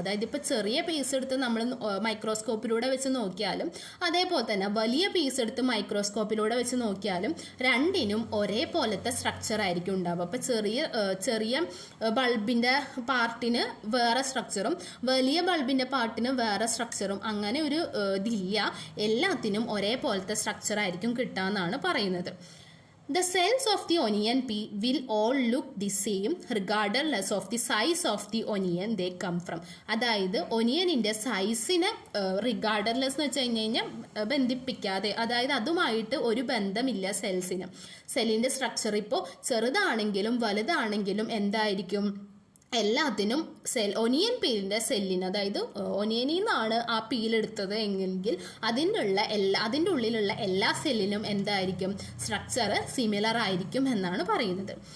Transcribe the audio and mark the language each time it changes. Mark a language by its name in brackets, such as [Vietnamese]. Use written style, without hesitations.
[Malayalam] അതായത് ഇപ്പൊ ചെറിയ പീസ് എടുത്ത് നമ്മൾ മൈക്രോസ്കോപ്പിലൂടെ വെച്ച് നോക്കിയാലും അതേപോലെ തന്നെ വലിയ പീസ് എടുത്ത് മൈക്രോസ്കോപ്പിലൂടെ വെച്ച് നോക്കിയാലും രണ്ടിനും ഒരേപോലത്തെ സ്ട്രക്ചർ ആയിരിക്കും ഉണ്ടാവുക. അപ്പൊ ചെറിയ ബൾബിന്റെ പാർട്ടിന് വേറെ സ്ട്രക്ചറും വലിയ ബൾബിന്റെ പാർട്ടിന് വേറെ സ്ട്രക്ചറും, അങ്ങനെ ഒരു ഇതില്ല, എല്ലാത്തിനും ഒരേപോലത്തെ സ്ട്രക്ചർ ആയിരിക്കും കിട്ടാന്നാണ് പറയുന്നത്. [English] The cells of the onion pea will all look the same regardless of the size of the onion they come from. [Malayalam] അതായത് ഒനിയനിന്റെ സൈസിനെ റിഗാർഡർലെസ് എന്ന് വെച്ച് കഴിഞ്ഞാൽ ബന്ധിപ്പിക്കാതെ, അതായത് അതുമായിട്ട് ഒരു ബന്ധമില്ല സെൽസിന്. സെല്ലിന്റെ സ്ട്രക്ചർ ഇപ്പോൾ ചെറുതാണെങ്കിലും വലുതാണെങ്കിലും എന്തായിരിക്കും, എല്ലാത്തിനും ഒനിയൻ പീലിന്റെ സെല്ലിന്, അതായത് ഒനിയനിൽ നിന്നാണ് ആ പീലെടുത്തത് എങ്കിൽ അതിൻ്റെ ഉള്ളിലുള്ള എല്ലാ സെല്ലിനും എന്തായിരിക്കും, സ്ട്രക്ചർ സിമിലർ ആയിരിക്കും എന്നാണ് പറയുന്നത്.